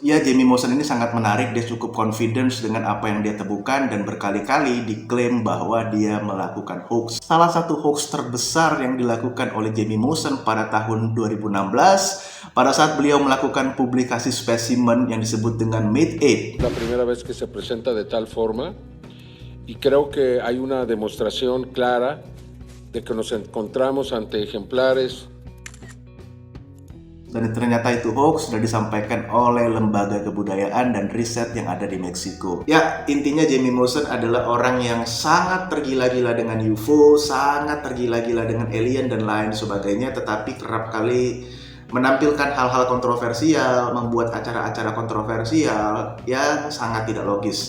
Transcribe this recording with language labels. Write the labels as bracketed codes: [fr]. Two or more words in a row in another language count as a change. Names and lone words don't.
[id] Ya, Jamie Maussan ini sangat menarik, dia cukup confidence dengan apa yang dia temukan dan berkali-kali diklaim bahwa dia melakukan hoax. Salah satu hoax terbesar yang dilakukan oleh Jamie Maussan pada tahun 2016, pada saat beliau melakukan publikasi spesimen yang disebut dengan Mate 8. [es] La primera vez que se presenta de tal forma y creo que hay una demostración clara de que nos encontramos ante ejemplares. [id] Dan ternyata itu hoax, sudah disampaikan oleh lembaga kebudayaan dan riset yang ada di Meksiko. Ya, intinya Jamie Maussan adalah orang yang sangat tergila-gila dengan UFO, sangat tergila-gila dengan alien dan lain sebagainya, tetapi kerap kali menampilkan hal-hal kontroversial, membuat acara-acara kontroversial yang sangat tidak logis.